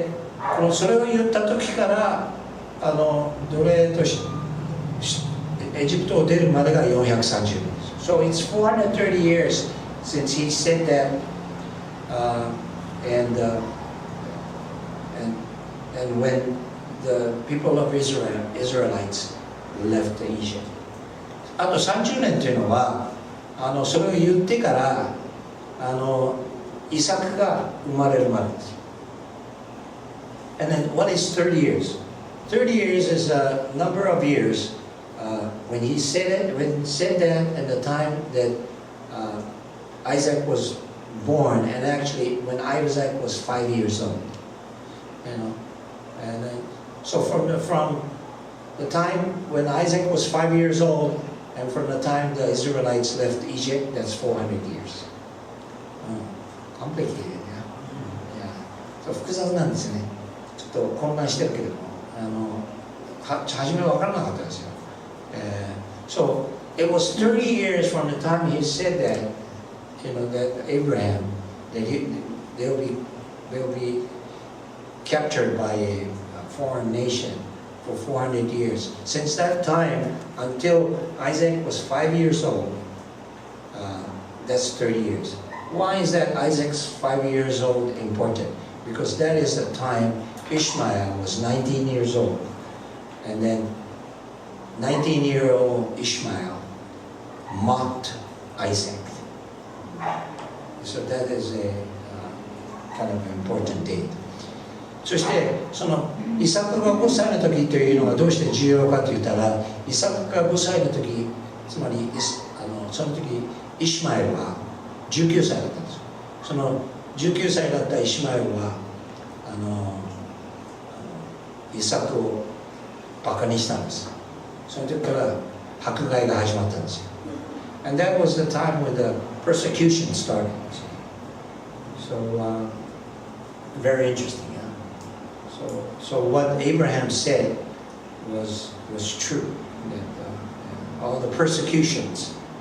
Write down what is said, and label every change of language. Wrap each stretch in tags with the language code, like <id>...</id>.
<ja>で、それを言った時から奴隷としてエジプトを出るまでが430年です。</ja> <en>So it's 430 years since he said that, and when the people of Israelites left Egypt.</en> <ja>あと30年というのはそれを言ってからイサクが生まれるまでです。</ja> <en>And then what is 30 years? 30 years is a number of years. When he said that at the time that Isaac was born, and actually when Isaac was 5 years old, you know, and then, so from the time when Isaac was 5 years old, and from the time the Israelites left Egypt, that's 400 years. Complicated, yeah. So</en> <ja>複雑なんですね。ちょっと混乱してるけれども、初めは分からなかったですよ。</ja> <en>So it was 30 years from the time he said that, you know, that Abraham, that they'll be captured by a foreign nation for 400 years. Since that time until Isaac was 5 years old, that's 30 years. Why is that Isaac's 5 years old important? Because that is the time Ishmael was 19 years old, and then 19-year-old Ishmael mocked Isaac. So that is a kind of important date.</en> <ja>そしてそのイサクが5歳の時というのがどうして重要かといったら、イサクが5歳の時、つまりその時イシュマエルは19歳だったんですよ。その19歳だったイシュマエルはイサクをバカにしたんです。その時から迫害が始まったんですよ。</ja> <en>And that was the time when the persecution started. So very interesting. So what Abraham said was true. That all the persecutions</en>